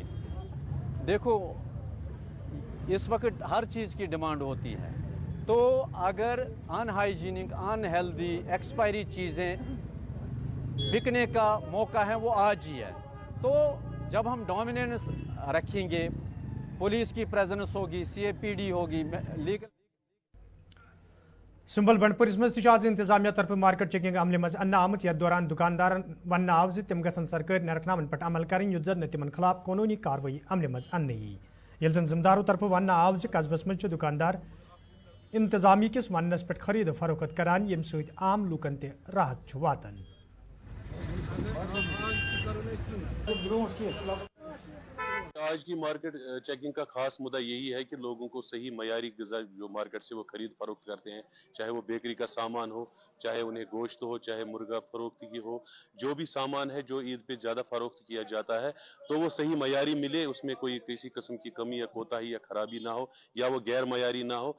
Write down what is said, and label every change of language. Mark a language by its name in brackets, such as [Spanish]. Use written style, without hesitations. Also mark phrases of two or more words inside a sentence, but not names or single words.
[Hindi] देखो इस वक्त हर चीज़ की डिमांड होती है, तो अगर [English] unhygienic unhealthy expiry [Hindi] चीज़ें बिकने का मौका है वो आज ही है। तो जब हम डोमिनेंस रखेंगे, पुलिस की प्रेजेंस होगी, CAPD होगी, लीगल [Kashmiri] सुंबल बंडपुरिस मज आज इंतजामिया तरफ [English] market checking [Kashmiri] अमल मज अन्न आमत यथ दौरान दुकानदार वन आव तम गन सरकारी नरखनामन पे अमल करें युत जन तिमन खिलाफ कानूनी कार्रवाई अमल मज अन्न ये जन जिम्मेदारों तरफ वन आव कस्बस मज दुकानदार इंतजामी किस वनस पे खरीद फरोख्त करान यम सत आम लूकन ते राहत वातान। [Hindi] आज की [English] market checking [Hindi] का खास मुद्दा यही है कि लोगों को सही मयारी ग़िज़ा जो मार्केट से वो खरीद फरोख्त करते हैं, चाहे वो बेकरी का सामान हो, चाहे उन्हें गोश्त हो, चाहे मुर्गा फरोख्त की हो, जो भी सामान है जो ईद पे ज़्यादा फरोख्त किया जाता है तो वो सही मयारी मिले, उसमें कोई किसी किस्म की कमी या कोताही या खराबी ना हो या वो गैर मयारी ना हो।